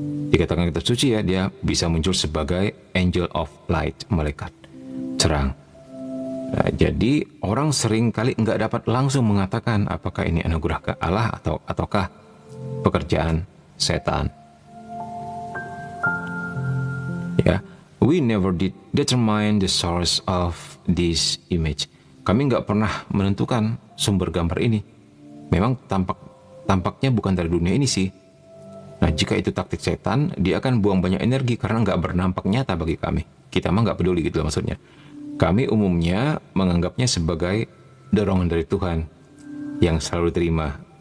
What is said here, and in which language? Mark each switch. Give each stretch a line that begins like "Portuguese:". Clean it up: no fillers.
Indonesian: Dikatakan kitab suci ya, dia bisa muncul sebagai
English: angel of light,
Indonesian: malaikat terang. Jadi orang sering kali nggak dapat langsung mengatakan apakah ini anugerah ke Allah ataukah pekerjaan setan.
English: Ya, we never did determine the source of this image.
Indonesian: Kami nggak pernah menentukan sumber gambar ini. Memang tampaknya bukan dari dunia ini sih. Nah, jika itu taktik setan, dia akan buang banyak energi karena nggak bernampak nyata bagi kami. Kita mah nggak peduli gitu loh maksudnya. Kami umumnya menganggapnya sebagai dorongan dari Tuhan yang selalu diterima.